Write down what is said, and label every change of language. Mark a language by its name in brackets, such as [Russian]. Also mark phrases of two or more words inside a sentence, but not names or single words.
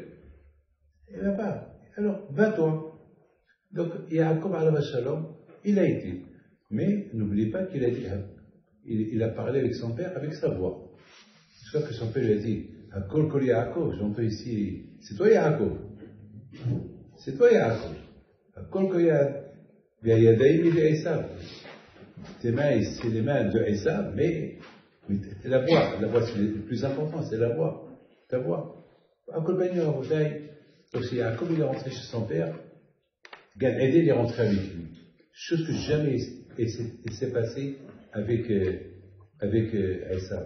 [French] Il va pas. Alors, va-toi. Donc, Yaakov [Arabic] عليه سلام, [French] il a été. Mais n'oubliez pas qu'il a dit, il a parlé avec son père avec sa voix. C'est ça que son père lui a dit, [Hebrew] הקול קול יעקב, [French] j'entends ici, c'est toi Yaakov. C'est toi Yaakov. [Hebrew] הקול קול יעקב. [French] Yadaïm de Esav. Tes mains, c'est les mains de Esav, mais c'est la voix. La voix, c'est le plus important, c'est la voix. Ta voix. [Hebrew] הקול בני רבותי. [French] Donc, c'est Yaakov, il est rentré chez son père. Gan Eden est rentré avec lui. Chose que jamais il s'est passé avec Esav.